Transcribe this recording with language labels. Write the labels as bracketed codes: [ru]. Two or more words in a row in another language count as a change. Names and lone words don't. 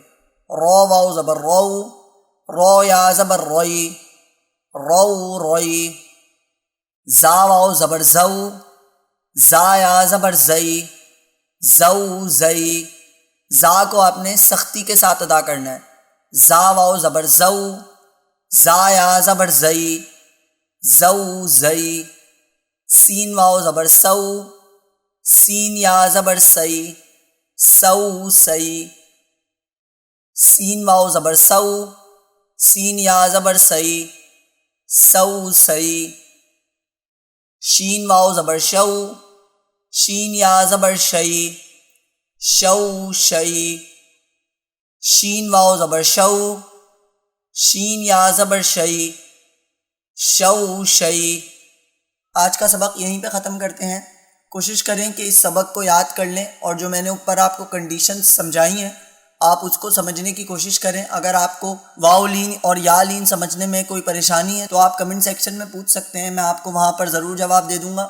[ur] رو واو زبر رو، رو یا زبر روئی، رو روئی، زا واو زبر زو، زا یا زبر زئی، زو زئی، زا کو آپ نے سختی کے ساتھ ادا کرنا ہے، زا واو زبر زو، زا یا زبر زئی، زو زئی، سین واو زبر سو، سین یا زبر سئی، سو سئی، سین واو زبر سو، سین یا زبر سئی، سو سئی، شین واو زبر شو، شین یا زبر شئی، شو شئی، شین واو زبر شو، شین یا زبر شئی، شو شئی۔ آج کا سبق یہیں پہ ختم کرتے ہیں۔ کوشش کریں کہ اس سبق کو یاد کر لیں، اور جو میں نے اوپر آپ کو کنڈیشنز سمجھائی ہیں آپ اس کو سمجھنے کی کوشش کریں۔ اگر آپ کو واو لین اور یا لین سمجھنے میں کوئی پریشانی ہے تو آپ [en] comment section [ur] میں پوچھ سکتے ہیں، میں آپ کو وہاں پر ضرور جواب دے دوں گا۔